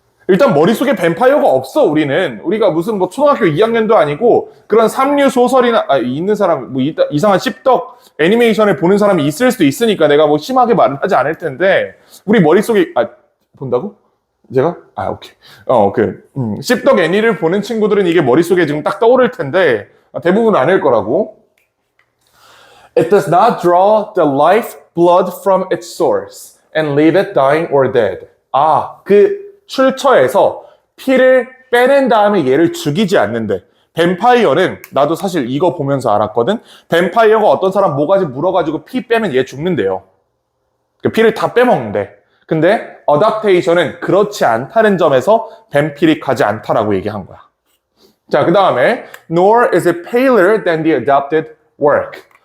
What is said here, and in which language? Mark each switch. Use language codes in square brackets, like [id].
[ko] 일단 머릿속에 뱀파이어가 없어. 우리가 무슨 뭐 초등학교 2학년도 아니고 그런 삼류 소설이나 있는 사람 뭐 이상한 씹덕 애니메이션을 보는 사람이 있을 수도 있으니까 내가 뭐 심하게 말은 하지 않을 텐데 우리 머릿속에 본다고? 제가? 오케이. 씹덕 애니를 보는 친구들은 이게 머릿속에 지금 딱 떠오를 텐데 대부분 아닐 거라고. [en] It does not draw the life blood from its source and leave it dying or dead. [ko] 그 출처에서 피를 빼낸 다음에 얘를 죽이지 않는데 뱀파이어는 나도 사실 이거 보면서 알았거든. 뱀파이어가 어떤 사람 모가지 물어가지고 피 빼면 얘 죽는데요. 피를 다 빼먹는데. 근데 어답테이션은 그렇지 않다는 점에서 뱀피릭하지 않다라고 얘기한 거야. [en] 자, [ko] 그 다음에 [en] nor is it paler than the adapted work.